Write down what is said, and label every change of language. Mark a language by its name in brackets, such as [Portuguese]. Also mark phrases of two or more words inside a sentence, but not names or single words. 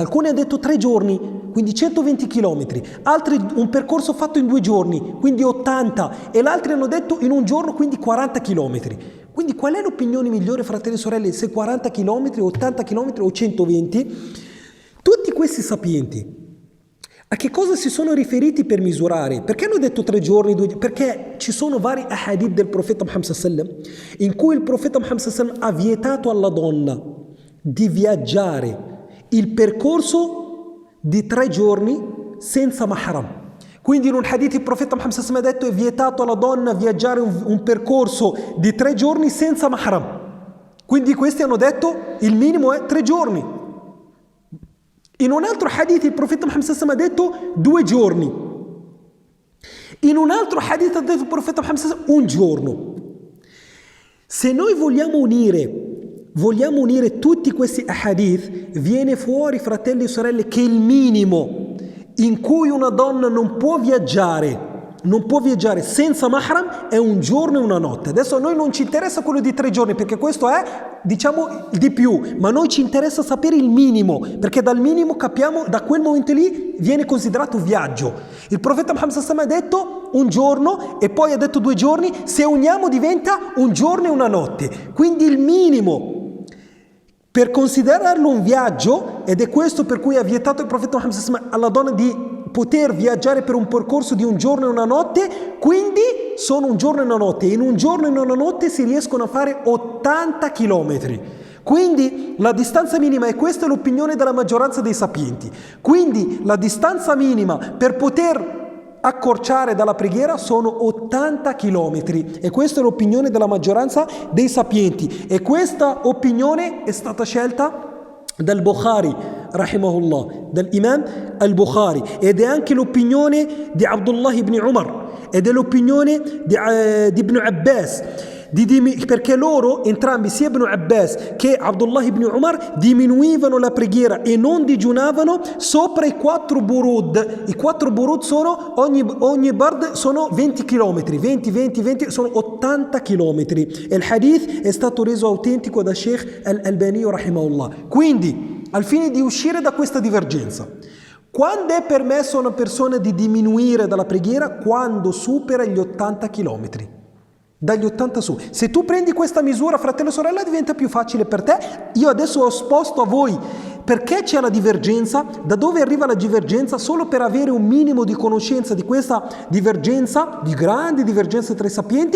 [Italian] Alcuni hanno detto 3 giorni, quindi 120 chilometri, altri un percorso fatto in 2 giorni, quindi 80, e l'altri hanno detto in 1 giorno, quindi 40 chilometri. Quindi qual è l'opinione migliore, fratelli e sorelle, se 40 chilometri, 80 chilometri o 120? Tutti questi sapienti a che cosa si sono riferiti per misurare? Perché hanno detto 3 giorni, 2 giorni? Perché ci sono vari hadith del profeta Muhammad [Arabic] صلى الله عليه وسلم [Italian] in cui il profeta Muhammad [Arabic] صلى الله عليه وسلم [Italian] ha vietato alla donna di viaggiare il percorso di 3 giorni senza mahram. Quindi in un hadith il profeta Muhammad [Arabic] صلى الله عليه وسلم [Italian] ha detto: è vietato alla donna viaggiare un percorso di 3 giorni senza mahram. Quindi questi hanno detto il minimo è 3 giorni. In un altro hadith il profeta Muhammad [Arabic] صلى الله عليه وسلم [Italian] ha detto 2 giorni. In un altro hadith ha detto il profeta Muhammad [Arabic] صلى الله عليه وسلم [Italian] 1 giorno. Se noi vogliamo unire tutti questi hadith, viene fuori, fratelli e sorelle, che il minimo in cui una donna non può viaggiare senza mahram è 1 giorno e 1 notte. Adesso a noi non ci interessa quello di 3 giorni, perché questo è, diciamo, di più, ma a noi ci interessa sapere il minimo, perché dal minimo capiamo, da quel momento lì viene considerato viaggio. Il profeta Muhammad [Arabic] صلى الله عليه وسلم [Italian] ha detto 1 giorno e poi ha detto 2 giorni, se uniamo diventa 1 giorno e 1 notte. Quindi il minimo per considerarlo un viaggio, ed è questo per cui ha vietato il profeta Muhammad [Arabic] صلى الله عليه وسلم [Italian] alla donna di poter viaggiare per un percorso di 1 giorno e 1 notte, quindi sono 1 giorno e 1 notte. In 1 giorno e 1 notte si riescono a fare 80 chilometri. Quindi la distanza minima, e questa è l'opinione della maggioranza dei sapienti, quindi la distanza minima per poter accorciare dalla preghiera sono 80 chilometri, e questa è l'opinione della maggioranza dei sapienti, e questa opinione è stata scelta dal Bukhari rahimahullah, dall'imam al-Bukhari, ed è anche l'opinione di Abdullah ibn Umar, ed è l'opinione di Ibn Abbas, perché loro entrambi, sia Ibn Abbas che Abdullah ibn Umar, diminuivano la preghiera e non digiunavano sopra i 4 burud. I 4 burud sono, ogni bard sono 20 km, 20, sono 80 km, e il hadith è stato reso autentico da Sheikh al-Albani rahimahullah. Quindi, al fine di uscire da questa divergenza, quando è permesso a una persona di diminuire dalla preghiera? Quando supera gli 80 km. Dagli 80 su. Se tu prendi questa misura, fratello e sorella, diventa più facile per te. Io adesso ho esposto a voi perché c'è la divergenza, da dove arriva la divergenza, solo per avere un minimo di conoscenza di questa divergenza, di grandi divergenze tra i sapienti.